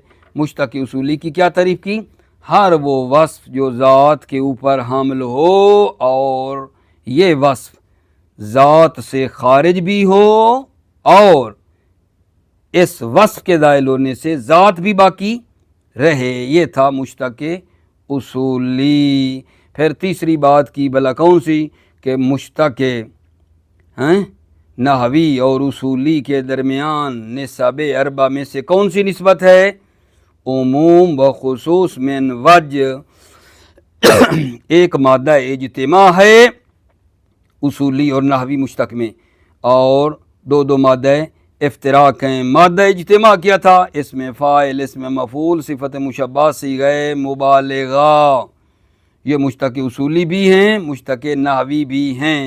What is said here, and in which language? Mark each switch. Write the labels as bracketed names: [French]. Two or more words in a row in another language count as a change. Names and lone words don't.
[Urdu] مشتق اصولی کی کیا تعریف کی؟ ہر وہ وصف جو ذات کے اوپر حامل ہو اور یہ وصف ذات سے خارج بھی ہو اور اس وصف کے زائل ہونے سے ذات بھی باقی رہے، یہ تھا مشتق اصولی۔ پھر تیسری بات کی بلا کون سی؟ کہ مشتق نحوی اور اصولی کے درمیان نسب اربع میں سے کون سی نسبت ہے؟ عموم و خصوص من وجہ، ایک مادہ اجتماع ہے اصولی اور نحوی مشتق میں، اور 2 مادہ افتراق ہیں۔ مادہ اجتماع کیا تھا؟ اسم فاعل، اسم مفعول، صفت مشبہ، صیغہ مبالغہ، یہ مشتق اصولی بھی ہیں، مشتق نحوی بھی ہیں۔